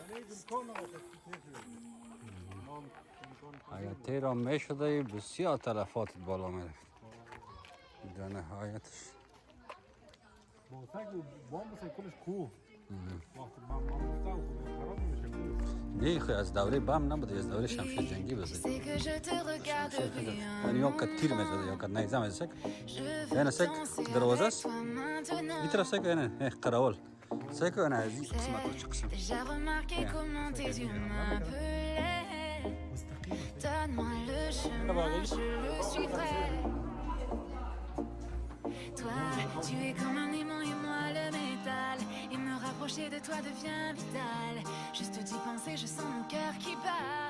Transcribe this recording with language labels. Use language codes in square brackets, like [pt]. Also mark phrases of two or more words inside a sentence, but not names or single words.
[fa] اگر تیران میشده بسیار تلفات بالا میرفت در نهایتش نه خیلی از دوره بم نبوده از دوره شمشیر جنگی بوده یعنی یا که تیر میزده یا که نیزه میزده یعنی سک دروازه است این طرف سک یعنی قراول سک یعنی از این قسمت رو چه قسم [fr] Donne-moi le chemin, je le suivrai. Toi, tu es comme un aimant et moi le métal. Et me rapprocher de toi devient vital. Juste d'y penser, je sens mon cœur qui bat.